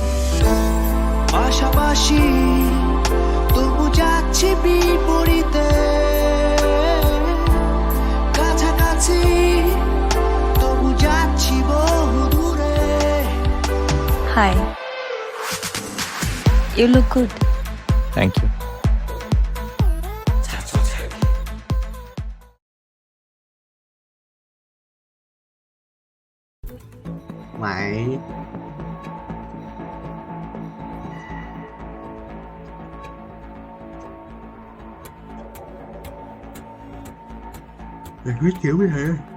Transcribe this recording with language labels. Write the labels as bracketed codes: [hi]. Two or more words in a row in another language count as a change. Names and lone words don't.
[bn] পাশাপাশি তবু যাচ্ছি বিপরীতে, কাছাকাছি তবু যাচ্ছি বহু দূরে। [en] হাই, You look good. Thank you. [vi] Mày Mày viết kiểu gì hả?